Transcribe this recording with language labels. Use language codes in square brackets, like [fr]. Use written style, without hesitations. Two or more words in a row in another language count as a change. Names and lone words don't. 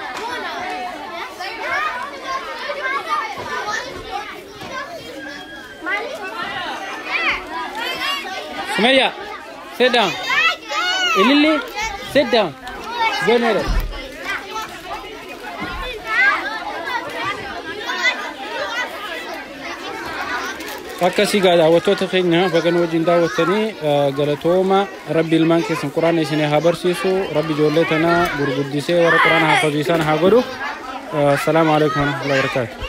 [en] Sumaya, sit down. Lily, sit down. Go near it. [om] akkasii daawwattoota keenya bagan wajjin daawwattanii galatooma rabbi ilmaan keessan quraana isinii haa barsiisu rabbi ijoollee tana gurguddisee warra quraana haafaziisan haa godhu. [ar] السلام عليكم ورحمة الله وبركاته.